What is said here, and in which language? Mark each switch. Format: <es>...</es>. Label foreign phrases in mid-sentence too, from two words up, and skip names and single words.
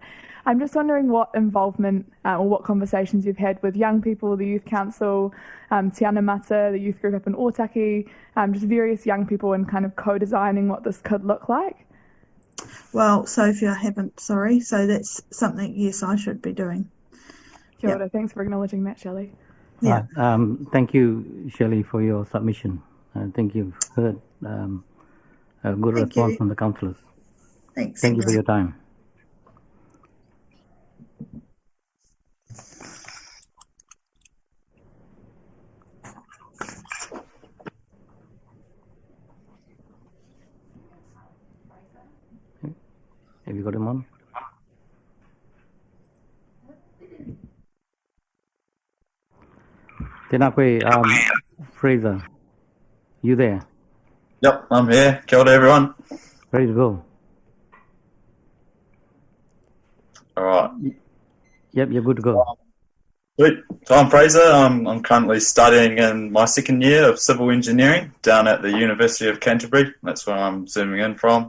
<en>I'm just wondering what involvement or what conversations you've had with young people, the Youth Council, Te Ana Mata, the youth group up in Otaki, just various young people and kind of co-designing what this could look like. Well, Sophie, I haven't, sorry. So that's something, yes, I should be doing.</en> <mi>Kia ora.</mi> <en>Thanks for acknowledging that, Shelley. Yeah. Thank you, Shelley, for your submission. I think you've heard a good response from the councillors. Thanks. Thank you for your time. Have you got him on?</en> <mi>Tēnā koe, Fraser.</mi> <en>You there? Yep, I'm here.</en> <mi>Kia ora,</mi> <en>everyone. Ready to go? All right. Yep, you're good to go. Sweet. So I'm Fraser. I'm currently studying in my second year of civil engineering down at the University of Canterbury. That's where I'm zooming in from.</en>